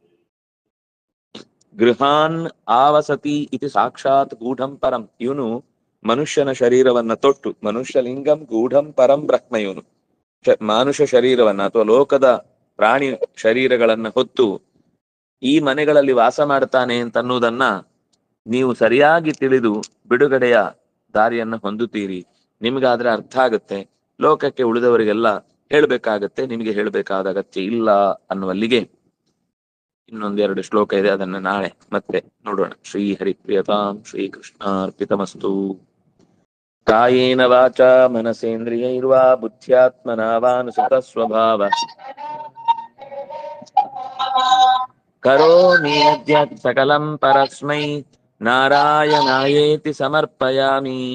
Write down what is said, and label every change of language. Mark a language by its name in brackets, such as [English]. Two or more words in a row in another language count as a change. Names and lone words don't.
[Sanskrit] ಗೃಹಾನ್ ಆವಸತಿ ಇತಿ ಸಾಕ್ಷಾತ್ ಗೂಢಂ ಪರಂ, [Kannada] ಇವನು ಮನುಷ್ಯನ ಶರೀರವನ್ನ ತೊಟ್ಟು, [Sanskrit] ಮನುಷ್ಯ ಲಿಂಗಂ ಗೂಢಂ ಪರಂ ಬ್ರಹ್ಮ, [Kannada] ಇವನು ಮಾನುಷ ಶರೀರವನ್ನ ಅಥವಾ ಲೋಕದ ಪ್ರಾಣಿ ಶರೀರಗಳನ್ನ ಹೊತ್ತು ಈ ಮನೆಗಳಲ್ಲಿ ವಾಸ ಮಾಡ್ತಾನೆ ಅಂತನ್ನುವುದನ್ನ ನೀವು ಸರಿಯಾಗಿ ತಿಳಿದು ಬಿಡುಗಡೆಯ ದಾರಿಯನ್ನ ಹೊಂದುತ್ತೀರಿ. ನಿಮ್ಗಾದ್ರೆ ಅರ್ಥ ಆಗುತ್ತೆ, ಲೋಕಕ್ಕೆ ಉಳಿದವರಿಗೆಲ್ಲ ಹೇಳ್ಬೇಕಾಗತ್ತೆ, ನಿಮಗೆ ಹೇಳ್ಬೇಕಾದ ಅಗತ್ಯ ಇಲ್ಲ ಅನ್ನುವಲ್ಲಿಗೆ ಇನ್ನೊಂದೆರಡು ಶ್ಲೋಕ ಇದೆ, ಅದನ್ನ ನಾಳೆ ಮತ್ತೆ ನೋಡೋಣ. [Sanskrit] ಶ್ರೀ ಹರಿಪ್ರಿಯತಾಂ ಶ್ರೀಕೃಷ್ಣಾರ್ಪಿತಮಸ್ತು. ಕಾಯೇನ ವಾಚಾ ಮನಸೇಂದ್ರಿಯೈರ್ವಾ ಬುದ್ಧ್ಯಾತ್ಮನಾ ವಾನುಸೃತ ಸ್ವಭಾವ ಕರೋಮಿ ಯದ್ಯತ್ ಸಕಲಂ ಪರಸ್ಮೈ ನಾರಾಯಣಾಯೇತಿ ಸಮರ್ಪಯಾಮಿ.